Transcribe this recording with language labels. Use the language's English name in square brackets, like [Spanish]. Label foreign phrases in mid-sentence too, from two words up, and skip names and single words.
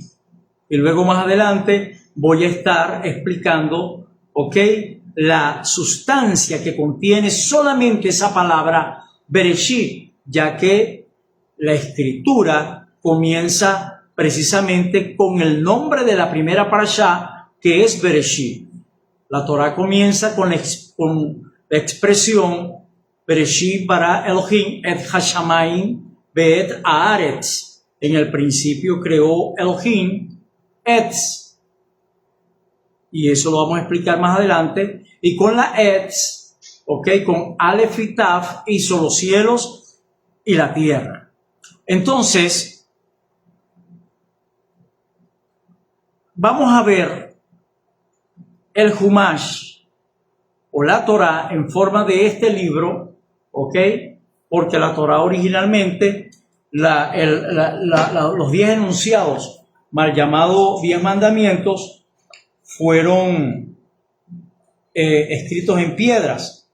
[Spanish] Y luego más adelante voy a estar explicando, ¿ok?, la sustancia que contiene solamente esa palabra Bereshit, ya que la escritura comienza precisamente con el nombre de la primera parashá, que es Bereshit. La Torá comienza con la expresión [Hebrew] Bereshit bara Elohim et hashamayim ve'et haaretz. [Spanish] En el principio creó Elohim etz. Y eso lo vamos a explicar más adelante. Y con la etz, ok, con Aleph y Taf, hizo los cielos y la tierra. Entonces, vamos a ver el Humash o la Torá en forma de este libro, ok, porque la Torá originalmente, los 10 enunciados, mal llamados 10 mandamientos, fueron escritos en piedras.